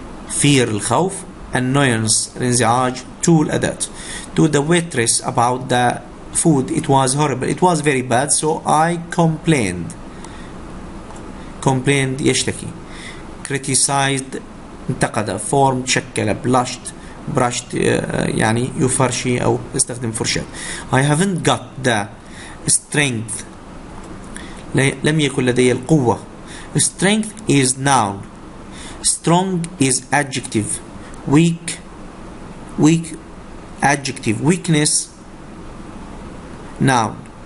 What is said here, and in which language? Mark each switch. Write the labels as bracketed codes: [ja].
[en] Fear الخوف. Annoyance الانزعاج. To الأداة. To the waitress about the food. It was horrible. It was very bad, so I complained. [ar] يشتكي. [en] Criticized انتقد. Formed شكل. [ar] Blushed brushed يعني يفرشي أو استخدم فرشاة. [en] I haven't got the strength. [ar] لم يكن لدي القوة. [en] Strength is noun. Strong is adjective. Weak adjective. Weakness noun.